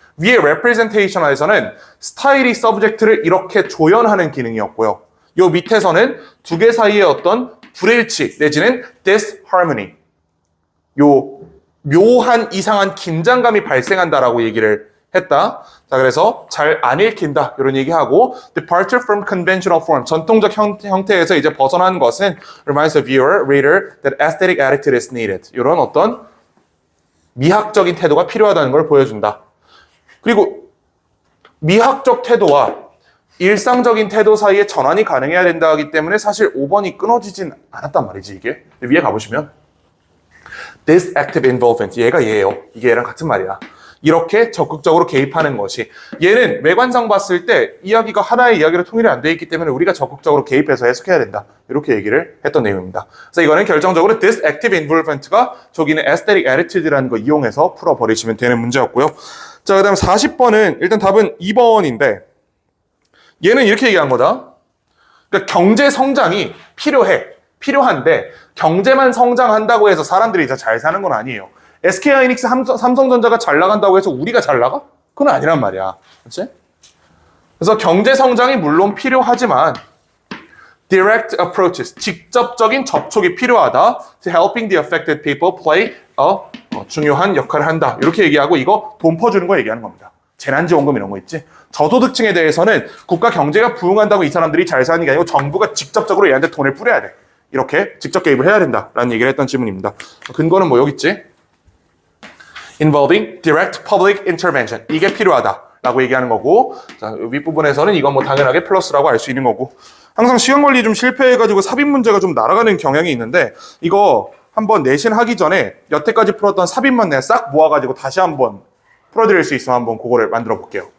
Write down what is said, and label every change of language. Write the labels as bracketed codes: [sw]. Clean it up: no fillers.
[ko] 위에 representation에서는 스타일이 서브젝트를 이렇게 조연하는 기능이었고요. 요 밑에서는 두 개 사이의 어떤 불일치 내지는 disharmony, 요 묘한 이상한 긴장감이 발생한다라고 얘기를 했다. 자, 그래서 잘 안 읽힌다 이런 얘기하고 [en] departure from conventional form, [ko] 전통적 형태에서 이제 벗어난 것은 [en] reminds the viewer, reader that aesthetic attitude is needed. [ko] 이런 어떤 미학적인 태도가 필요하다는 걸 보여준다. 그리고 미학적 태도와 일상적인 태도 사이에 전환이 가능해야 된다 하기 때문에 사실 5번이 끊어지진 않았단 말이지 이게. 위에 가보시면 [en] this active involvement, [ko] 얘가 얘예요. 이게 얘랑 같은 말이야. 이렇게 적극적으로 개입하는 것이, 얘는 외관상 봤을 때 이야기가 하나의 이야기로 통일이 안 돼 있기 때문에 우리가 적극적으로 개입해서 해석해야 된다. 이렇게 얘기를 했던 내용입니다. 그래서 이거는 결정적으로 [en] this active involvement [ko] 가 저기는 [en] aesthetic attitude [ko] 라는 거 이용해서 풀어버리시면 되는 문제였고요. 자, 그 다음 40번은 일단 답은 2번인데 얘는 이렇게 얘기한 거다. 그러니까 경제 성장이 필요한데 경제만 성장한다고 해서 사람들이 이제 잘 사는 건 아니에요. SK하이닉스, 삼성전자가 잘 나간다고 해서 우리가 잘 나가? 그건 아니란 말이야. 그렇지? 그래서 경제 성장이 물론 필요하지만 [en] direct approaches, [ko] 직접적인 접촉이 필요하다. [en] To helping the affected people play [ko] 중요한 역할을 한다. 이렇게 얘기하고 이거 돈 퍼주는 거 얘기하는 겁니다. 재난지원금 이런 거 있지. 저소득층에 대해서는 국가 경제가 부흥한다고 이 사람들이 잘 사는 게 아니고 정부가 직접적으로 얘한테 돈을 뿌려야 돼. 이렇게 직접 개입을 해야 된다라는 얘기를 했던 질문입니다. 근거는 뭐 여기 있지? [en] Involving direct public intervention. [ko] 이게 필요하다라고 얘기하는 거고, 자, 윗부분에서는 이건 뭐 당연하게 플러스라고 알 수 있는 거고, 항상 시간 관리 좀 실패해가지고 삽입 문제가 좀 날아가는 경향이 있는데 이거 한번 내신 하기 전에 여태까지 풀었던 삽입만 내가 싹 모아가지고 다시 한번 풀어드릴 수 있으면 한번 그거를 만들어 볼게요.